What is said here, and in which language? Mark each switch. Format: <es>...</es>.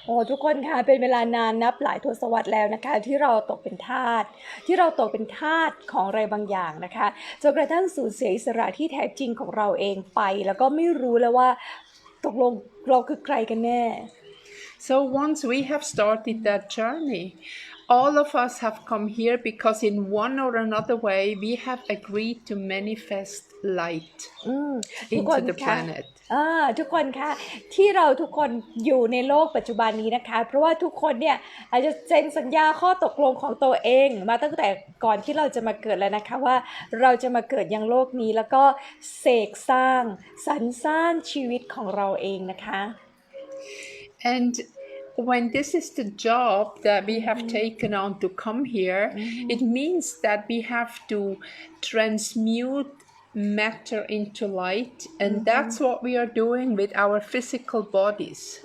<th>โอ้ทุกคนค่ะเป็นเวลานานนับหลายทศวรรษแล้วนะคะที่เราตกเป็นทาสของอะไรบางอย่างนะคะจนกระทั่งสูญเสียอิสระที่แท้จริงของเราเองไปแล้วก็ไม่รู้แล้วว่าตกลงเราคือใครกันแน่</th> <en>So once we have started that journey, all of us have come here because in one or another way we have agreed to manifest light into the planet.</en> <th>ทุกคนคะที่เราทุกคนอยู่ในโลกปัจจุบันนี้นะคะเพราะว่าทุกคนเนี่ยอาจจะเซ็นสัญญาข้อตกลงของตัวเองมาตั้งแต่ก่อนที่เราจะมาเกิดแล้วนะคะว่าเราจะมาเกิดยังโลกนี้แล้วก็เสกสร้างสรรสร้างชีวิตของเราเองนะคะ</th> <en>And when this is the job that we have taken on to come here, it means that we have to transmute matter into light, and that's what we are doing with our physical bodies.</en>